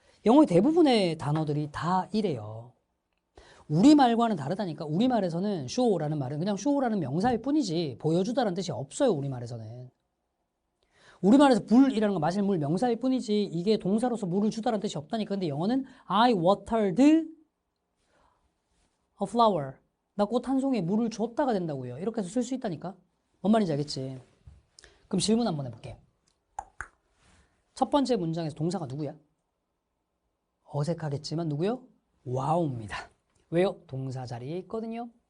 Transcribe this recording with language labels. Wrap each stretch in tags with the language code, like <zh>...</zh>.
<ko>영어의 대부분의 단어들이 다 이래요. 우리말과는 다르다니까. 우리말에서는 show라는 말은 그냥 show라는 명사일 뿐이지 보여주다라는 뜻이 없어요. 우리말에서는. 우리말에서 물이라는 거 마실 물 명사일 뿐이지 이게 동사로서 물을 주다라는 뜻이 없다니까. 근데 영어는</ko> <en>I watered a flower.</en> <ko>나 꽃 한 송이에 물을 줬다가 된다고요. 이렇게 해서 쓸 수 있다니까. 뭔 말인지 알겠지? 그럼 질문 한번 해볼게. 첫 번째 문장에서 동사가 누구야? 어색하겠지만 누구요? 와우입니다. 왜요? 동사 자리에 있거든요.</ko>